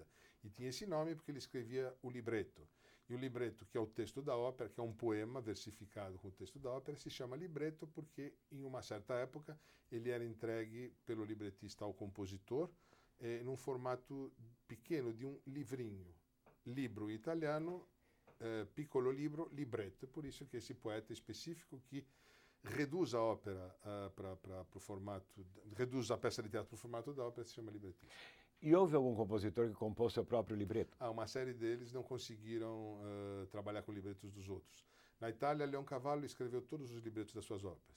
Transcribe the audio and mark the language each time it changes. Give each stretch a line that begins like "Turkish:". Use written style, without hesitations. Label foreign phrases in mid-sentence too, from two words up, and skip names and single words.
Portuguese: E tinha esse nome porque ele escrevia o libreto. E o libreto, que é o texto da ópera, que é um poema versificado com o texto da ópera, se chama libreto porque, em uma certa época, ele era entregue pelo libretista ao compositor num formato pequeno de um livrinho.
Italian: Libro italiano, piccolo libro, libretto.
Portuguese: Por isso que esse poeta específico que reduz a ópera para o formato, reduz a peça de teatro para o formato da ópera, se chama libretista. E houve algum compositor que compôs seu próprio libreto? Uma série deles não conseguiram trabalhar com libretos dos outros. Na Itália, Leoncavallo escreveu todos os libretos das suas óperas.